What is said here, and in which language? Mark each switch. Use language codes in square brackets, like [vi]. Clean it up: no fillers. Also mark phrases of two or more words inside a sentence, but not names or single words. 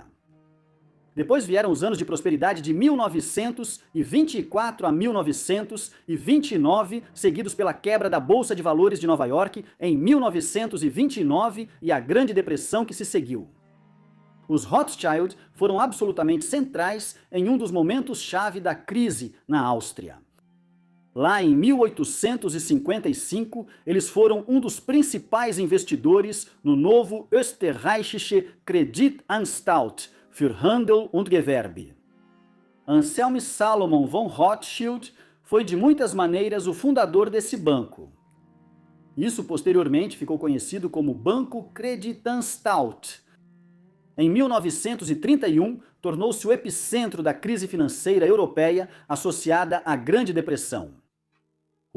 [pt] Depois vieram os anos de prosperidade de 1924 a 1929, seguidos pela quebra da Bolsa de Valores de Nova York em 1929 e a Grande Depressão que se seguiu. Os Rothschild foram absolutamente centrais em um dos momentos-chave da crise na Áustria. Lá em 1855, eles foram um dos principais investidores no novo Österreichische Kreditanstalt für Handel und Gewerbe. Anselm Salomon von Rothschild foi de muitas maneiras o fundador desse banco. Isso posteriormente ficou conhecido como Banco Kreditanstalt. Em 1931, tornou-se o epicentro da crise financeira europeia associada à Grande Depressão.